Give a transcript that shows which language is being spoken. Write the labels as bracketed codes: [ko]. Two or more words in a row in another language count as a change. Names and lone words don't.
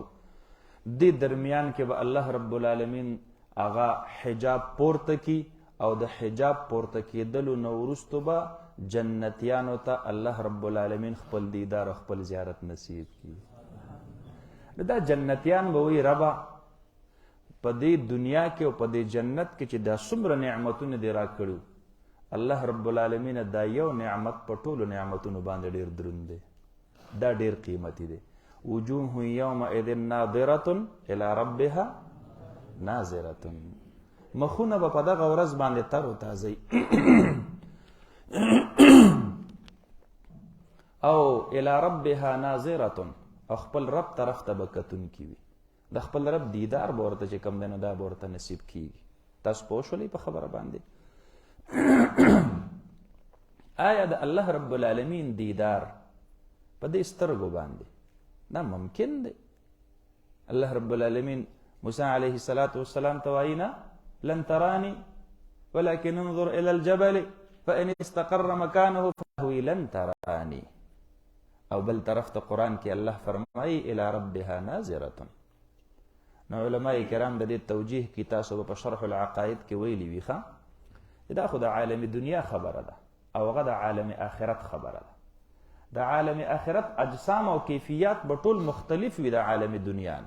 [ps] دې درمیان کې به الله رب العالمین هغه حجاب پورته کی، او د حجاب پورته کېدلو نه وروستو به جنتیانو ته الله رب العالمین خپل دیدار او خپل زیارت نصیب کی. دا جنتیان به وایي ربه په دې دنیا کې او په دې جنت کې چې دا څومره نعمتونه دې را کړو، الله رب العالمین دا یو نعمت په ټولو نعمتونو باندې ډېر دروند دی، دا ډېر قیمتي دی. [ar] وجوه یومئذ ناظرة الی ربها ناظرة، [ps] مخونه به په دغه ورځ باندې تر و تازه او [ar] الی ربها ناظرة، [ps] او خپل رب طرف ته به کتونکي وي، د خپل رب دیدار به ورته چې کوم دی نو دا به ورته نصیب کیږي. تاسو پوه شولئ په خبره باندې؟ آیا د الله رب العالمین دیدار په دې سترګو باندې دا ممکن دی؟ الله رب العالمین موسی علیه السلام ته وایي نه [ar] لن ترانی ولكن انظر الى الجبل فان استقر مكانه فهو لن ترانی. [ps] او بل طرف ته قرآن کې الله فرمایي [ar] الى ربها ناظرة. [ps] نو علماء کرام د دې توجیه کې تاسو په شرح العقائد کې ویلي وي دا خو د عالم دنیا خبره ده او هغه د عالم آخرت خبره ده. د عالم آخرت اجسام او کیفیات به ټول مختلف وي د عالم دنیا نه.